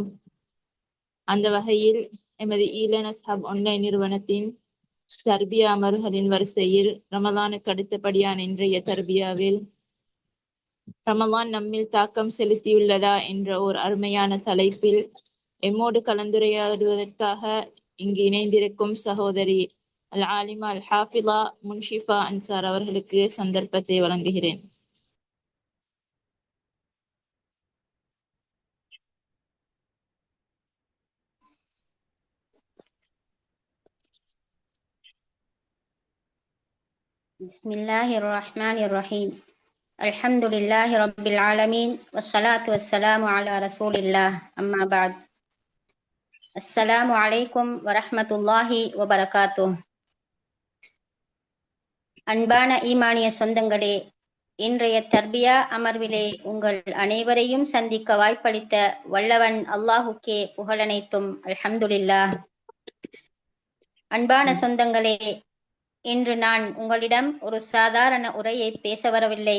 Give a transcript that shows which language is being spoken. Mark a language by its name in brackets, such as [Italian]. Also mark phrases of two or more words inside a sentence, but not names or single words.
[Tamil] அந்த வகையில் எமது ஈலனஸ் ஹப் ஆன்லைன் நிறுவனத்தின் தர்பியா அமர்வுகளின் வரிசையில் ரமலானுக்கு அடுத்தபடியான இன்றைய தர்பியாவில் ரமலான் நம்மில் தாக்கம் செலுத்தியுள்ளதா என்ற ஒரு அருமையான தலைப்பில் எம்மோடு கலந்துரையாடுவதற்காக இங்கு இணைந்திருக்கும் சகோதரி [Arabic] العالمة الحافظة [Tamil] முன்ஷிஃபா அன்சார் அவர்களுக்கு சந்தர்ப்பத்தை வழங்குகிறேன். [Arabic] بسم الله الرحمن الرحيم. الحمد لله رب العالمين والصلاة والسلام على رسول الله. أما بعد. السلام عليكم ورحمة الله وبركاته. [Tamil] அன்பான ஈமானிய சொந்தங்களே, இன்றைய தர்பியா அமர்விலே உங்கள் அனைவரையும் சந்திக்க வாய்ப்பளித்த வல்லவன் அல்லாஹுக்கே புகழனைத்தும் அல்ஹம்துலில்லாஹ். அன்பான சொந்தங்களே, இன்று நான் உங்களிடம் ஒரு சாதாரண உரையை பேச வரவில்லை.